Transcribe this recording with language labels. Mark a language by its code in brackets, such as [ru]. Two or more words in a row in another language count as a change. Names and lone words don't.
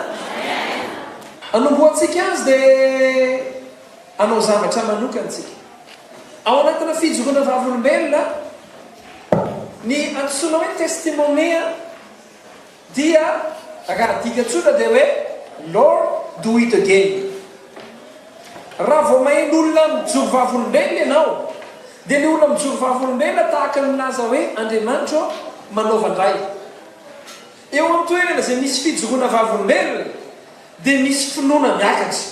[mg] Anomboantsika azy dia anao zavatra manokantsika. Ao anatina fijoroana vavolombelona, ny antsoina hoe testimonia dia raha dikatsona dia hoe [en] Lord do it again. [mg] Raha vao maheno olona mijoro vavolombelona ianao, dia ny olona mijoro vavolombelona tahaka ny milaza hoe Andriamanitra manaova indray. Eo amin'ny toerana izay misy fijoroana vavolombelona dia misy finoana miakatra.